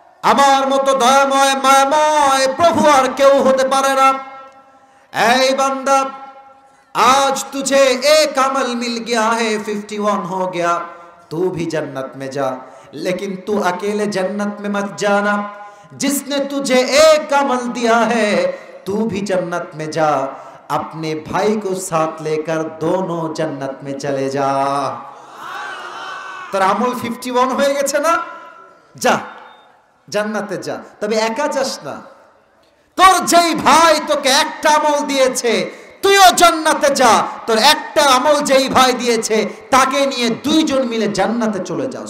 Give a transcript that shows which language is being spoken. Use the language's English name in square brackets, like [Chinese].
[Bangla] আমার মতো দয়াময় মায়াময় প্রভু আর কেউ হতে পারে না। এই বান্দা, [Hindi] आज तुझे एक अमल मिल गया है, 51 हो गया, तू भी जन्नत में जा, लेकिन तू अकेले जन्नत में मत जाना, जिसने तुझे एक अमल दिया है तू भी जन्नत में जा, अपने भाई को साथ लेकर दोनों जन्नत में चले जा। [Bangla] তোর আমল 51 হয়ে গেছে না, যা জান্নাতে যা, তবে একা যাস না, তোর যেই ভাই তোকে একটা আমল দিয়েছে তুইও জান্নাতে যা, তোর একটা আমল যেই ভাই দিয়েছে তাকে নিয়ে দুইজন মিলে জান্নাতে চলে যাও।